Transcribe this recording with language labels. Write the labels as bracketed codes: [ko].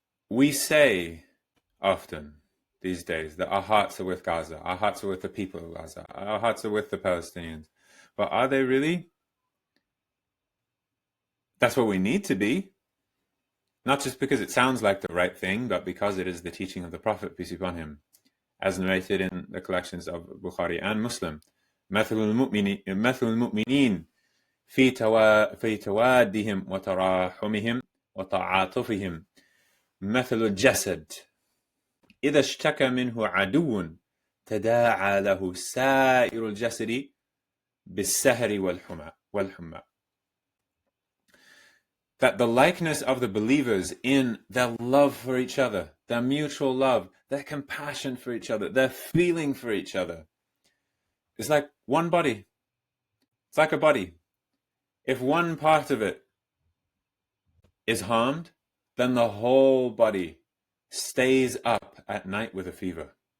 [en] We say often these days that our hearts are with Gaza, our hearts are with the people of Gaza, our hearts are with the Palestinians. But are they really? That's what we need to be. Not just because it sounds like the right thing, but because it is the teaching of the Prophet, peace be upon him, as narrated in the collections of Bukhari and Muslim. [ar] مثل المؤمنين في توادهم وتراحمهم وتعاطفهم مثل الجسد إذا اشتكى منه عدو تداعى له سائر الجسد بالسهر والحمى. [en] that the likeness of the believers in their love for each other, their mutual love, their compassion for each other, their feeling for each other, is like one body. It's like a body. If one part of it is harmed, then the whole body stays up at night with a fever.